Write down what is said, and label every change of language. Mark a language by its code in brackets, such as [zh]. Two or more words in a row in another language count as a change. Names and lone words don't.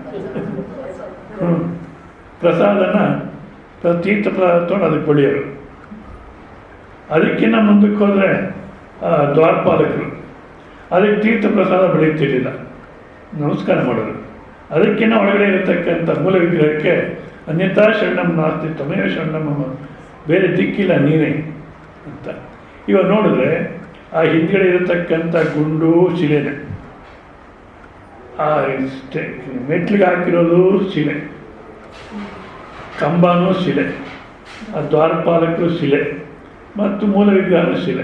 [kn] ಪ್ರಸಾದನ ತೀರ್ಥ ಪ್ರಸಾದ ತೊಗೊಂಡು ಅದಕ್ಕೆ ಬಳಿಯೋರು. ಅದಕ್ಕಿಂತ ಮುಂದಕ್ಕೆ ಹೋದರೆ ದ್ವಾರಪಾಲಕರು, ಅದಕ್ಕೆ ತೀರ್ಥ ಪ್ರಸಾದ ಬೆಳೀತಿರಲಿಲ್ಲ, ನಮಸ್ಕಾರ ಮಾಡೋರು. ಅದಕ್ಕಿಂತ ಒಳಗಡೆ ಇರತಕ್ಕಂಥ ಮೂಲ ವಿಗ್ರಹಕ್ಕೆ [sa] ಅನ್ಯಥಾ ಶರಣಂ ನಾಸ್ತಿ ತಮೇವ ಶರಣಂ, [kn] ಬೇರೆ ದಿಕ್ಕಿಲ್ಲ ನೀನೇ ಅಂತ. ಇವಾಗ ನೋಡಿದ್ರೆ ಆ ಹಿಂದ್ಗಡೆ ಇರತಕ್ಕಂಥ ಗುಂಡು ಶಿಲೆನೆ, ಆ ಮೆಟ್ಲಿಗೆ ಹಾಕಿರೋದು ಶಿಲೆ, ಕಂಬನೂ ಶಿಲೆ, ಆ ದ್ವಾರಪಾಲಕರು ಶಿಲೆ, ಮತ್ತು ಮೂಲ ವಿಗ್ರಹನೂ ಶಿಲೆ.